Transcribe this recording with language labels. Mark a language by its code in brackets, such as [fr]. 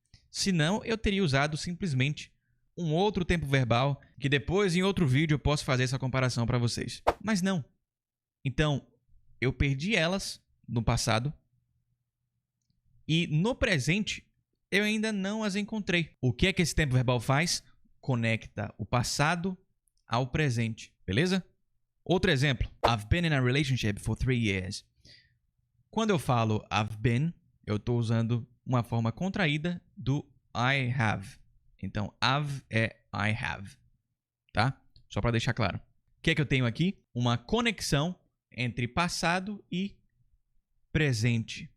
[pt] Senão, eu teria usado simplesmente um outro tempo verbal, que depois em outro vídeo eu posso fazer essa comparação para vocês. Mas não. Então, eu perdi elas no passado e no presente eu ainda não as encontrei. O que é que esse tempo verbal faz? Conecta o passado ao presente, beleza? Outro exemplo. [en] I've been in a relationship for 3 years. [pt] Quando eu falo [en] I've been, [pt] eu estou usando uma forma contraída do [en] I have. [pt] Então, have é [en] I have, [pt] tá? Só para deixar claro. O que é que eu tenho aqui? Uma conexão entre passado e presente.